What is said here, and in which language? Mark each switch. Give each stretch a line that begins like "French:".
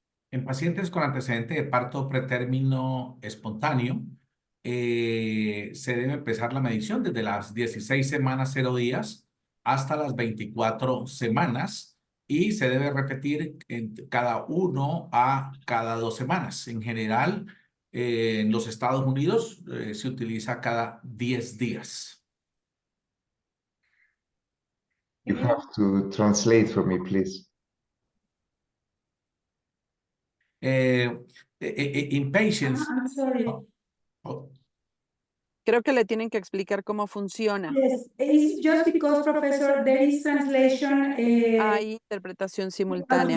Spanish: en pacientes con antecedente de parto pretérmino espontáneo, se debe empezar la medición desde las 16 semanas 0 días hasta las 24 semanas y se debe repetir en cada 1 a cada 2 semanas. En general, en los Estados Unidos se utiliza cada 10 días.
English: You have to translate for me, please. In patients, I'm sorry. oh,
Spanish: Creo que le tienen que explicar cómo funciona.
English: Yes, it's just because, Professor, there is translation
Spanish: Hay interpretación simultánea,